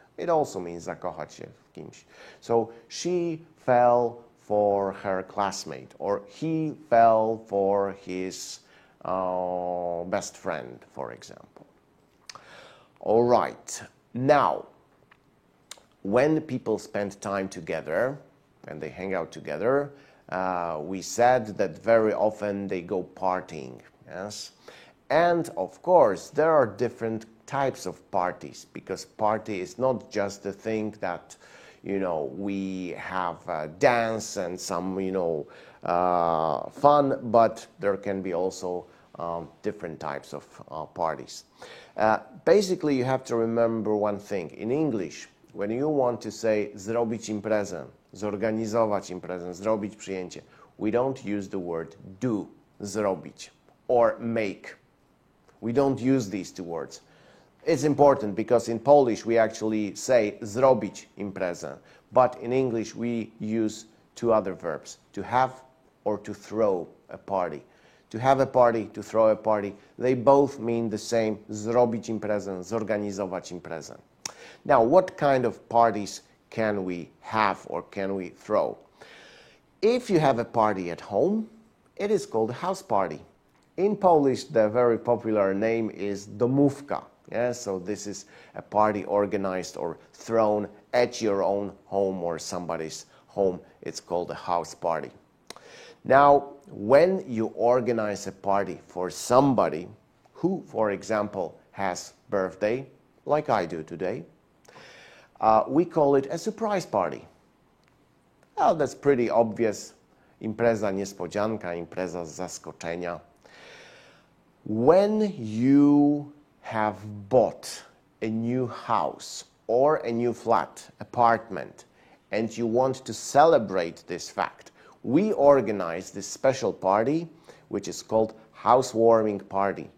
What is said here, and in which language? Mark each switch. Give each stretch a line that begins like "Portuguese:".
English: It also means
Polish: zakochać się w kimś.
English: So she fell for her classmate, or he fell for his best friend, for example. All right. Now, when people spend time together and they hang out together, we said that very often they go partying, yes? And of course, there are different types of parties, because party is not just the thing that, you know, we have a dance and some, you know, fun, but there can be also different types of parties. Basically, you have to remember one thing. In English, when you want to say
Polish: zrobić imprezę, zorganizować imprezę, zrobić przyjęcie,
English: we don't use the word do,
Polish: zrobić,
English: or make. We don't use these two words. It's important because in Polish we actually say
Polish: zrobić imprezę,
English: but in English we use two other verbs, to have or to throw a party. To have a party, to throw a party, they both mean the same,
Polish: zrobić imprezę, zorganizować imprezę.
English: Now, what kind of parties can we have or can we throw? If you have a party at home, it is called a house party. In Polish, the very popular name is domówka. Yeah? So this is a party organized or thrown at your own home or somebody's home. It's called a house party. Now, when you organize a party for somebody who, for example, has birthday, like I do today, we call it a surprise party. Well, that's pretty obvious.
Polish: Impreza niespodzianka, impreza z zaskoczenia.
English: When you have bought a new house or a new flat, apartment, and you want to celebrate this fact, we organize this special party, which is called housewarming party.